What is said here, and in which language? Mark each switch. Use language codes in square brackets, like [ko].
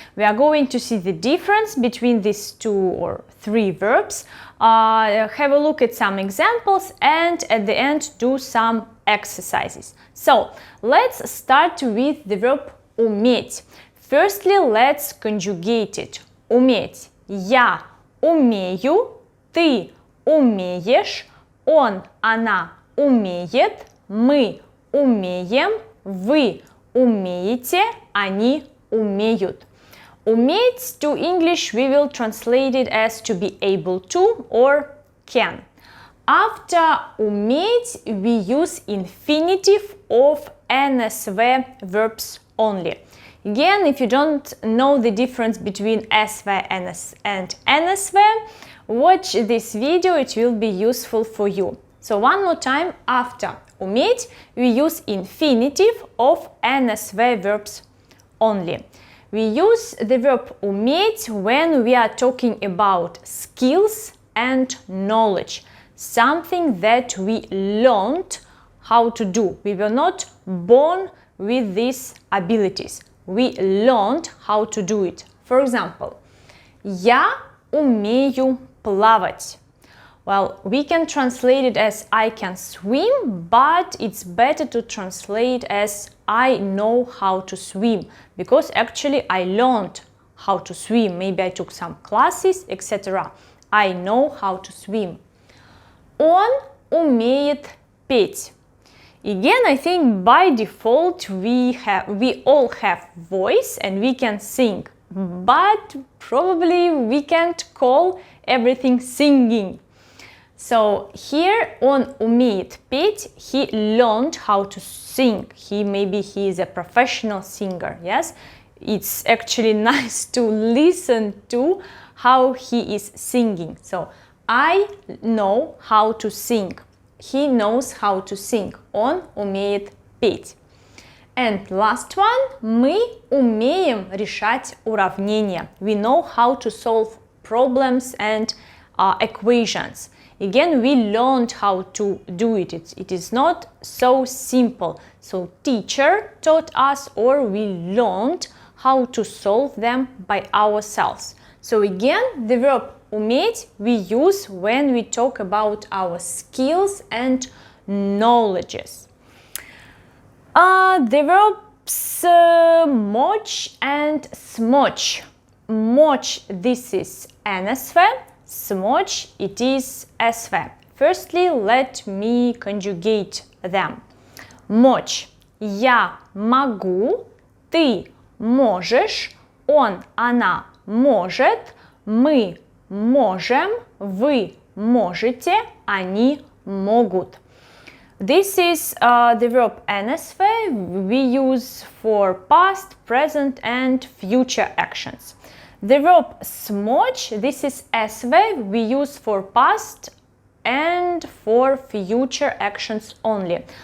[en] We are going to see the difference between these two or three verbs, have a look at some examples, and at the end do some exercises. So let's start with the verb уметь. Firstly, let's conjugate it. [ru] Уметь. Я умею, ты умеешь, он, она умеет, мы умеем, вы умеете, они умеют. [en] Уметь to English we will translate it as to be able to or can. After уметь we use infinitive of NSV verbs only. Again, if you don't know the difference between SV and NSV, watch this video, it will be useful for you. So one more time, after уметь, we use infinitive of NSV verbs only. We use the verb уметь when we are talking about skills and knowledge, something that we learned how to do. We were not born with these abilities. We learned how to do it. For example, [ru] я умею плавать. [en] Well, we can translate it as I can swim, but it's better to translate as I know how to swim, because actually I learned how to swim. Maybe I took some classes, etc. I know how to swim. [ru] Он умеет петь. [en] Again, I think by default we all have voice and we can sing, but probably we can't call everything singing. So here [ru] он умеет петь, [en] he learned how to sing. Maybe he is a professional singer, yes? It's actually nice to listen to how he is singing. So I know how to sing. He knows how to sing. [ru] Он умеет петь. [en] And last one. [ru] Мы умеем решать уравнения. [en] We know how to solve problems and equations. Again, we learned how to do it. It is not so simple. So teacher taught us or we learned how to solve them by ourselves. So again, the verb уметь we use when we talk about our skills and knowledges. The verbs мочь and смочь. Мочь, this is NSV, смочь, it is SV. Firstly, let me conjugate them. [ru] Мочь. Я могу, ты можешь, он, она может, мы можем, вы можете, они могут. [en] This is the verb NSV we use for past, present and future actions. The verb смочь, this is SV, we use for past and for future actions only.